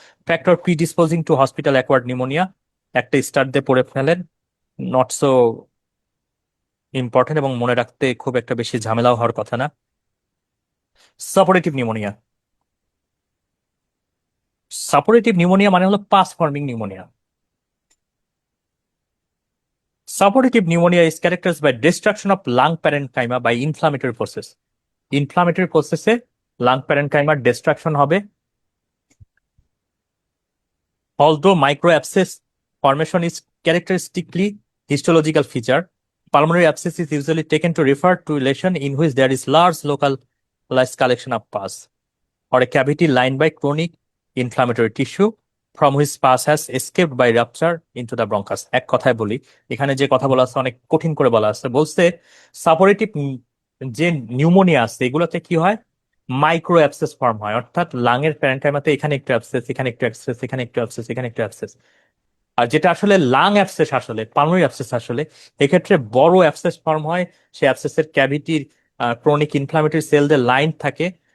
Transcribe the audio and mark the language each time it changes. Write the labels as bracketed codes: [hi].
[en] factor predisposing to hospital acquired pneumonia, [bn] একটা star দিয়ে পড়ে ফেলেন, [en] not so important [bn] এবং মনে রাখতে খুব একটা বেশি ঝামেলাও হওয়ার কথা না। সাপোরেটিভ নিউমোনিয়া, সাপোরেটিভ নিউমোনিয়া মানে হলো pass forming pneumonia. Supportive pneumonia is characterized by destruction of lung parenchyma by inflammatory process. [en] Inflammatory process এ lung parenchyma destruction [bn] হবে। [en] Although microabscess formation is characteristically histological feature, pulmonary abscess is usually taken to refer to lesion in which there is large localized collection of pus or a cavity lined by chronic inflammatory tissue from which pus has escaped by rupture into the bronchus. [bn] এক কথায় বলি, এখানে যে কথা বলা আছে অনেক কঠিন করে বলা আছে। বলছে সাপোরেটিভ যে নিউমোনিয়া আছে এগুলোতে কি হয়, মাইক্রো অ্যাবসেস ফর্ম হয়, অর্থাৎ লাংয়ের প্যারেনকাইমাতে এখানে একটু অ্যাবসেস, এখানে একটু অ্যাবসেস, এখানে একটু অ্যাবসেস, এখানে একটু অ্যাবসেস। আর যেটা আসলে লাং অ্যাবসেস, আসলে পালমোনারি অ্যাবসেস, আসলে এক্ষেত্রে বড় অ্যাবসেস ফর্ম হয়, সেই অ্যাবসেসের ক্যাভিটির ক্রনিক ইনফ্লামেটরি সেল দিয়ে লাইন থাকে।